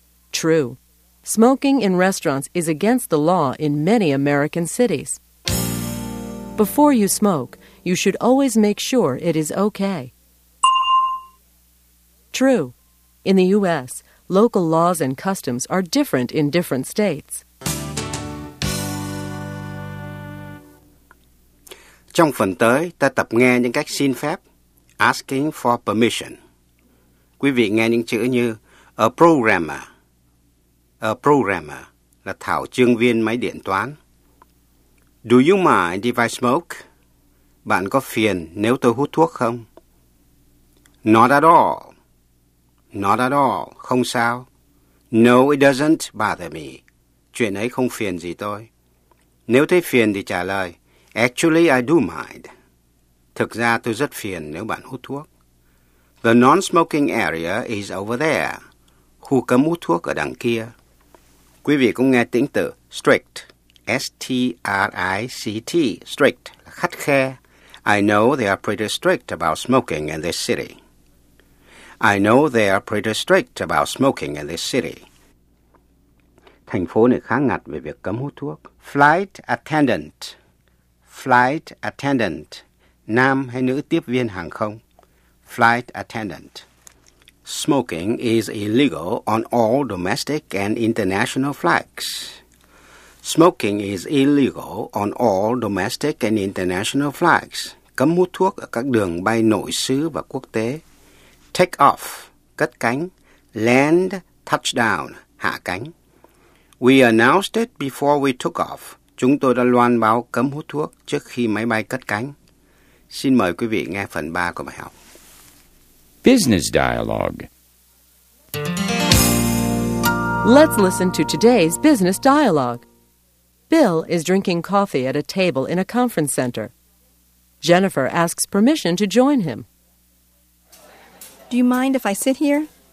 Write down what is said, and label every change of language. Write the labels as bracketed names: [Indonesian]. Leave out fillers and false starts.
[English] True. Smoking in restaurants is against the law in many American cities. Before you smoke, you should always make sure it is okay. True. In the U.S., local laws and customs are different in different states. [Vietnamese] Trong phần tới, ta tập nghe những cách xin phép, [English] asking for permission. [Vietnamese] Quý vị nghe những chữ như a programmer. A programmer là thảo chương viên máy điện toán. [English] Do you mind if I smoke? [Vietnamese] Bạn có phiền nếu tôi hút thuốc không? [English] Not at all. Not at all, [Vietnamese] không sao. [English] No, it doesn't bother me. [Vietnamese] Chuyện ấy không phiền gì tôi. Nếu thấy phiền thì trả lời, [English] actually I do mind. [Vietnamese] Thực ra tôi rất phiền nếu bạn hút thuốc. [English] The non-smoking area is over there. [Vietnamese] Khu cấm hút thuốc ở đằng kia. Quý vị cũng nghe tính từ strict. [English] S-T-R-I-C-T. Strict, [Vietnamese] khắt khe. [English] I know they are pretty strict about smoking in this city. I know they are pretty strict about smoking in this city. [Vietnamese] Thành phố này khá ngặt về việc cấm hút thuốc. Flight attendant. Flight attendant. Nam hay nữ tiếp viên hàng không? [English] Flight attendant. Smoking is illegal on all domestic and international flights. Smoking is illegal on all domestic and international flights. [Vietnamese] Cấm hút thuốc ở các đường bay nội xứ và quốc tế. Take off, cất cánh, land, touchdown, hạ cánh. [English] We announced it before we took off. [Vietnamese] Chúng tôi đã loan báo cấm hút thuốc trước khi máy bay cất cánh. Xin mời quý vị nghe phần 3 của bài học. [English] Business dialogue. Let's listen to today's business dialogue. Bill is drinking coffee at a table in a conference center. Jennifer asks permission to join him. Do you mind if I sit here?